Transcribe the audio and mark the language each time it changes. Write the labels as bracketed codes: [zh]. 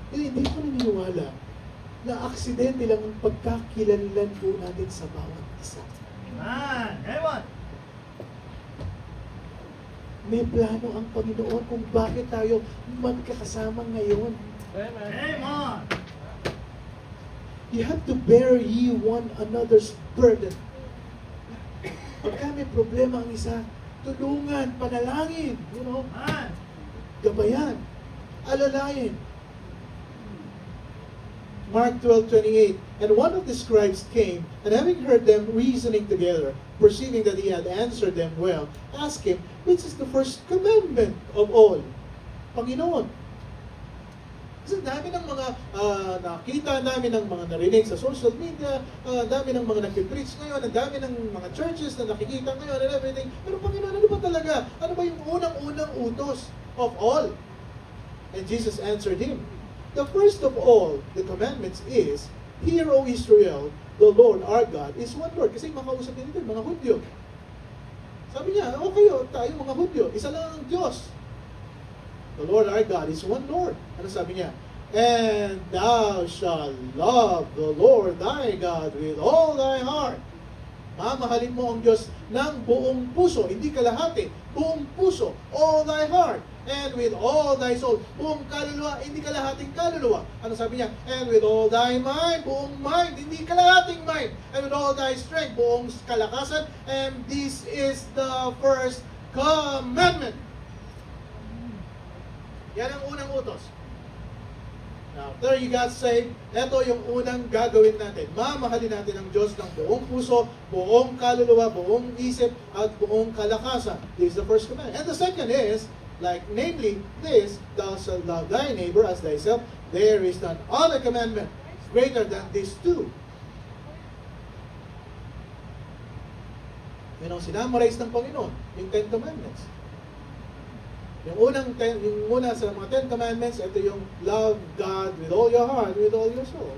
[tl] Hindi ko naniniwala na aksidente lang ang pagkakilanlan po natin sa bawat isa. Amen. Amen. May plano ang Panginoon kung bakit tayo magkakasama ngayon. Amen. [en] You have to bear ye one another's burden. [tl] Pagka may problema ang isa, tulungan, panalangin, Amen. gabayan, alalayan. [en] Mark 12:28, and one of the scribes came, and having heard them reasoning together, perceiving that he had answered them well, asked him, which is the first commandment of all? [tl] Panginoon. Kasi dami ng mga nakita, dami ng mga narinig sa social media, dami ng mga nag-preach ngayon, ang dami ng mga churches na nakikita ngayon [en] and everything. [tl] Pero Panginoon, ano ba talaga? Ano ba yung unang-unang utos [en] of all? And Jesus answered him, the first of all the commandments is, hear, O Israel, the Lord our God is one Lord. [tl] Kasi makausap din ito, mga Hudyo. Sabi niya, okay, tayo mga Hudyo, isa lang ang Diyos. [en] The Lord our God is one Lord. [tl] Ano sabi niya? [en] And thou shalt love the Lord thy God with all thy heart. [tl] Mamahalin mo ang Diyos ng buong puso, hindi kalahati, buong puso, [en] all thy heart. And with all thy soul, [tl] buong kaluluwa, hindi kalahating kaluluwa. Ano sabi niya? [en] And with all thy mind, [tl] buong [en] mind, [tl] hindi kalahating [en] mind. And with all thy strength, [tl] buong kalakasan. [en] And this is the first commandment. [tl] Yan ang unang utos. [en] Now, after you got saved, [tl] ito yung unang gagawin natin. Mamahalin natin ang Diyos ng buong puso, buong kaluluwa, buong isip, at buong kalakasan. [en] This is the first command. And the second is, namely this, thou shalt love thy neighbor as thyself. There is none other commandment greater than these two. [tl] Yan ang sinamarize ng Panginoon, yung Ten Commandments. Yung una sa mga Ten Commandments, ito yung [en] love God with all your heart, with all your soul.